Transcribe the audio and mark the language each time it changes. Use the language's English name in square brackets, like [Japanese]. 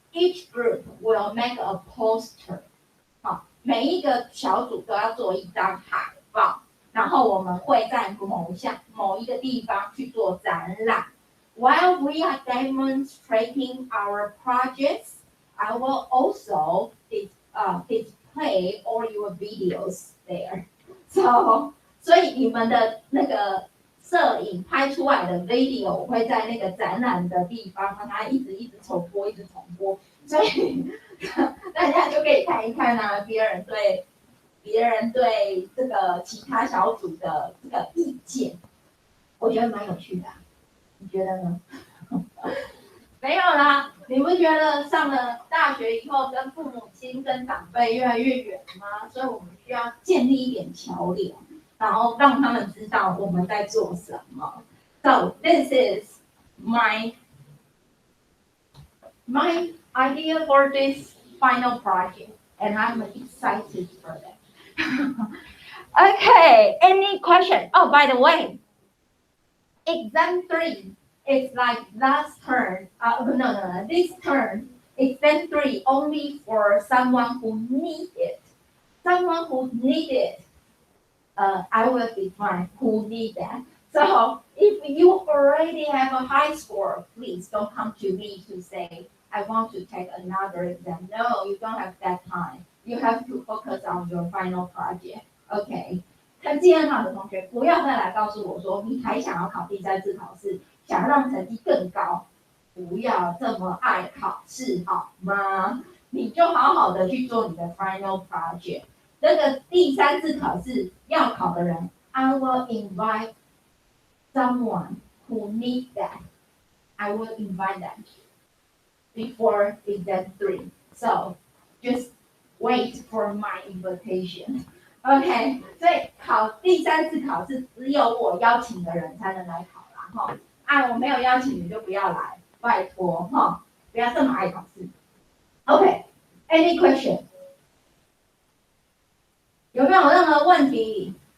[English] Each group will make a poster. [Chinese] 好，每一个小组都要做一张海报，然后我们会在某一个地方去做展览。 [English] While we are demonstrating our projects, I will also display all your videos there. [Chinese] So, 所以你们的那个摄影拍出来的 video 我会在那个展览的地方让它一直重播，所以大家就可以看一看啊，别人对这个其他小组的这个意见，我觉得蛮有趣的啊，你觉得呢？没有啦，你不觉得上了大学以后跟父母亲跟长辈越来越远吗？所以我们需要建立一点桥梁，然后让他们知道我们在做什么。 [English] So this is my idea for this final project, and I'm excited for that. Okay, any question? Oh, by the way, exam 3. It's like last term. No. This term, exam 3 only for someone who needs it. Someone who needs it. I will define who needs that. So if you already have a high score, please don't come to me to say I want to take another exam. No, you don't have that time. You have to focus on your final project. Okay. [Chinese] 成绩很好的同学，不要再来告诉我说你还想要考第3次考试。想要让成绩更高，不要这么爱考试好吗？你就好好的去做你的 final project。这个第3次考试要考的人 ， [English] I will invite someone who needs that. I will invite them before exam 3. So just wait for my invitation. [Chinese] OK， 所以考第3次考试只有我邀请的人才能来考啦，哈。我没有邀请你就不要来，拜托哈，不要这么爱考试。 [English] OK，any question？ [Chinese] 有没有任何问题？